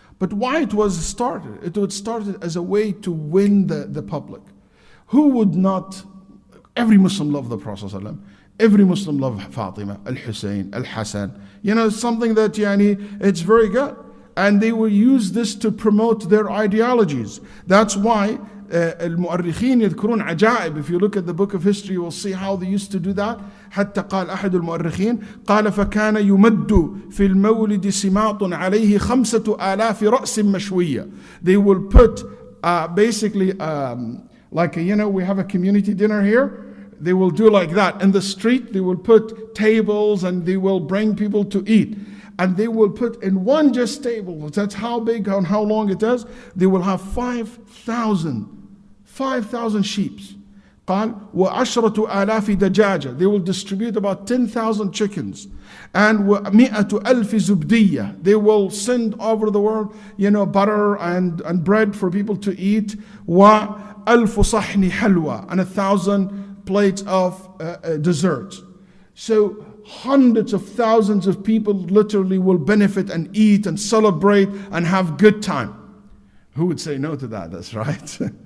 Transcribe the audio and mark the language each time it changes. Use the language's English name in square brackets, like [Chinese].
[English] But why it was started? It was started as a way to win the public. Who would not? Every Muslim loved the Prophet ﷺ. Every Muslim loved Fatima, al-Hussein, al-Hassan. Something that it's very good. And they will use this to promote their ideologies. That's why [Arabic] المؤرخين يذكرون عجائب. [English] If you look at the book of history, you will see how they used to do that. [Arabic] حتى قال أحد المؤرخين قال فكان يمد في المولد سماط عليه 5,000 رأس مشوية. [English] They will put basically like we have a community dinner here. They will do like that in the street. They will put tables and they will bring people to eat. And they will put in one just table, that's how big and how long it is, they will have 5,000 sheep. [Arabic] قال وعشرة آلاف دجاجة. [English] They will distribute about 10,000 chickens. And [Arabic] ومئة ألف زبدية. [English] They will send over the world, butter and bread for people to eat. [Arabic] وألف صحن حلوى. [English] And 1,000 plates of desserts. So hundreds of thousands of people literally will benefit and eat and celebrate and have good time. Who would say no to that? That's right.